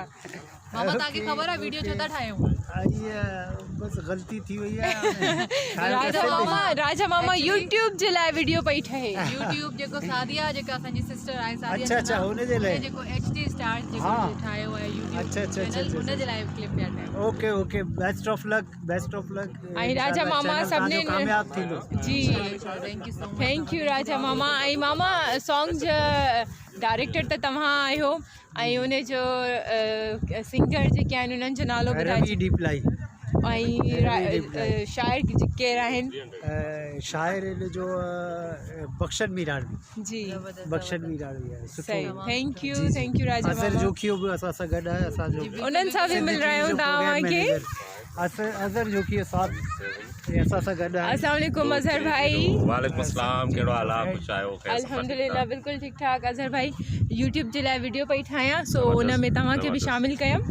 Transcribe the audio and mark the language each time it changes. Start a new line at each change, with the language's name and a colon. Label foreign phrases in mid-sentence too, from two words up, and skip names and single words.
Sindhi: मामा तव्हांखे ख़बर आहे वीडियो छो था ठाहियूं? बस गलती थी वई आहे। राजा मामा यूट्यूब जे लाइ वीडियो पई ठहे। यूट्यूब जेको सादिया जेका असांजी सिस्टर आहे सादिया, अच्छा हुन जे लाइ जेको HD स्टार जेको ठाहियो आहे यूट्यूब, अच्छा हुन जे लाइ क्लिप पिया ठाहियूं।
English: okay best of luck.
Sindhi: ऐं राजा मामा सभिनी कामयाब थींदो जी।
English: thank you
Sindhi: राजा मामा। ऐं मामा सॉन्ग जा डायरेक्टर त तव्हां आहियो ऐं उन जो सिंगर जेके आहिनि उन्हनि जो नालो ॿुधायो। ऐं शाइर केरु आहिनि? शाइर इन जो बख्शन मीराणी जी, बख्शन मीराणी आहे। सही,
English: thank you
Sindhi: राजा मामा। अज़र जोखियो बि असां सां गॾु आहे, असांजो उन्हनि सां बि मिल रहिया आहियूं तव्हांखे। अज़र जोखियो साहब असां सां गॾु आहे।
Arabic: السلام عليكم
Sindhi: अज़हर भाई।
Arabic: وعليكم السلام,
Sindhi: कहिड़ो हाल आहे? ख़ुशि आहियो? अल्हम्दुलिल्लाह बिल्कुलु ठीकु ठाक। अज़हर भाई यूट्यूब जे लाइ वीडियो पई ठाहियां, सो उन में तव्हांखे बि शामिल कयमि।